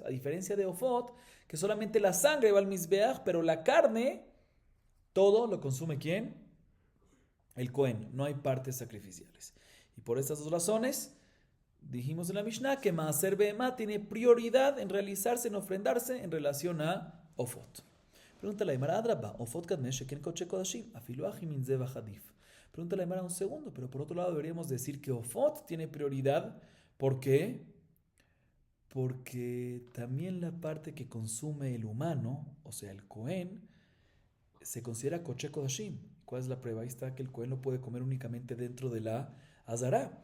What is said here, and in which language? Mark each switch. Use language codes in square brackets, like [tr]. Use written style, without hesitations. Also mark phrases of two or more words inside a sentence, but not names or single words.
[es] A diferencia de Ofot, que solamente la sangre va al Mizbeach, pero la carne, todo lo consume ¿quién? El Cohen. No hay partes sacrificiales. Y por estas dos razones, dijimos en la Mishnah que [he] מעשר בהמה [es] tiene prioridad en realizarse, en ofrendarse en relación a Ofot. Pregunta la Gemara [arc] אדרבה, עופות קודמין שכן קדשי קדשים, אפילו אכים מן זבח עדיף. [es] Pregunta la Gemara un segundo, pero por otro lado deberíamos decir que Ofot tiene prioridad. ¿Por qué? Porque también la parte que consume el humano, o sea el Cohen, se considera [he] קדשי קדשים. [es] ¿Cuál es la prueba? Ahí está que el Cohen lo puede comer únicamente dentro de la Azara.